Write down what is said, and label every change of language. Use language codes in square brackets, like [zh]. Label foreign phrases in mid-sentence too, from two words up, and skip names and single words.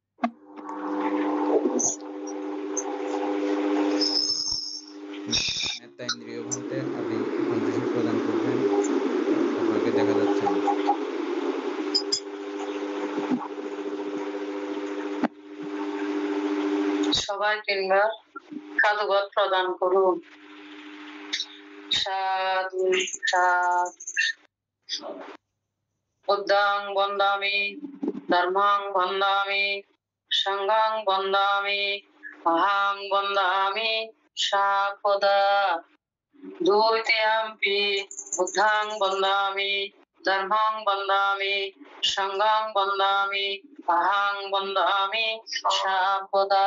[bn] নেতা ইন্দ্রিয় ভান্তে আপনি পঞ্চশীল প্রদান করবেন, আপনাকে দেখা যাচ্ছে না। সবাই তিনবার সাধুবাদ প্রদান করুন। [pi] সাধু বুদ্ধাং বন্দামি, ধর্মাং বন্দামি, সংঘাং বন্দামি, অহং বন্দামি সাপদা। দ্বিতীয়াম্পি বুদ্ধাং বন্দামি, ধর্মাং বন্দামি, সংঘাং বন্দামি, অহং বন্দামি সাপদা।